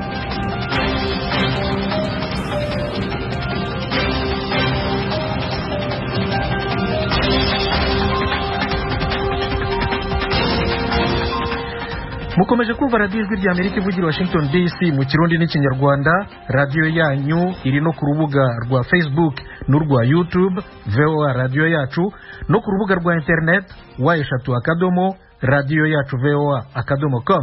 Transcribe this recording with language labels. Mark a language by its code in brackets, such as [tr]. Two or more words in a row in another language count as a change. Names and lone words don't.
[rn] Mukomeje kumva radiyo ijwi rya Amerika ivugira Washington DC mu Kirundi n'Ikinyarwanda. Radiyo yanyu iri no ku rubuga rwa Facebook n'urwa YouTube VOA Radio Yacu, no ku rubuga rwa internet wa3 radio yacu voa.com.